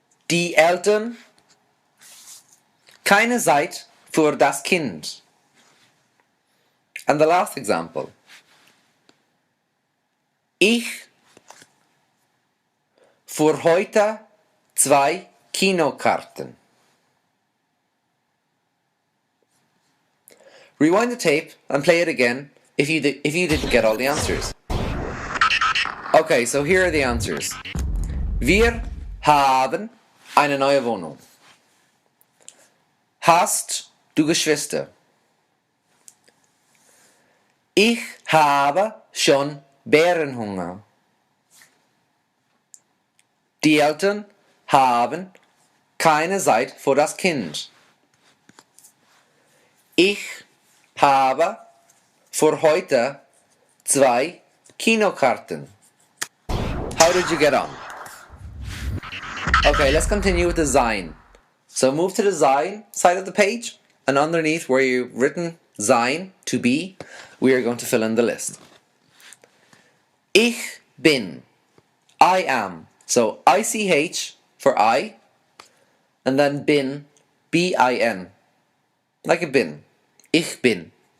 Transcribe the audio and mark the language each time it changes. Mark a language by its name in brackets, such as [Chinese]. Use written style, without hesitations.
[German] Die Eltern keine Zeit für das Kind. [English] And the last example. [German] Ich für heute 2 Kinokarten. [English] Rewind the tape and play it again if you didn't get all the answers. Okay, so here are the answers. [German] Wir haben eine neue Wohnung. Hast du Geschwister? Ich habe schon Bärenhunger. Die Eltern haben keine Zeit für das Kind. Ich habe für heute 2 Kinokarten. [English] How did you get on? Okay, let's continue with the Sein. So move to the Sein side of the page, and underneath where you've written Sein, to be, we are going to fill in the list. [German] Ich bin, [English] I am. So ICH for I, and then bin, B-I-N. Like a bin. Ich bin.